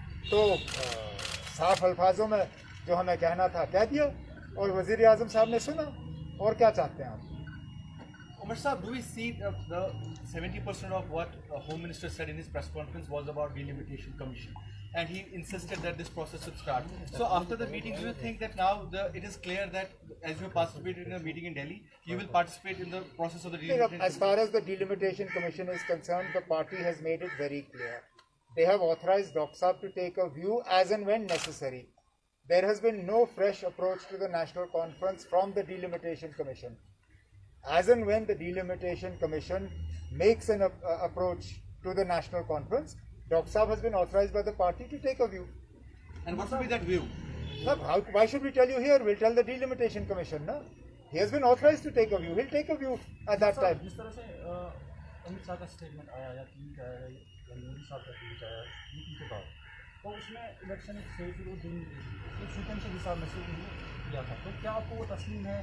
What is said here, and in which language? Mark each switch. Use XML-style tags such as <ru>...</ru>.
<hi>तो साफ अल्फाजों में जो हमें कहना था कह दिया और वज़ीर आज़म साहब ने सुना। और क्या चाहते हैं आप?</hi> <en>Umar Saab, do we see the 70% of what the Home Minister said in his press conference was about delimitation commission? and he insisted that this process should start. So after the meeting, do you think that now it is clear that as you participated in a meeting in Delhi, you will participate in the process of the delimitation? As far as the Delimitation Commission is concerned, the party has made it very clear. They have authorized Dr. Saab to take a view as and when necessary. There has been no fresh approach to the National Conference from the Delimitation Commission. As and when the Delimitation Commission makes an approach to the National Conference, Dr. Saab has been authorized by the party to take a view. And what will be that view? Why should we tell you here? We'll tell the Delimitation Commission, no? He has been authorized to take a view. He'll take a view at that time.</en> <hi>जिस तरह से अमित शाह का statement आया या tweet आया या मोदी साहब का ट्वीट आया मीटिंग के बाद, तो उसमें इलेक्शन एक सेफ और दिन शूटिंग के हिसाब में से किया था, तो क्या आपको वो तस्लीम है?</hi>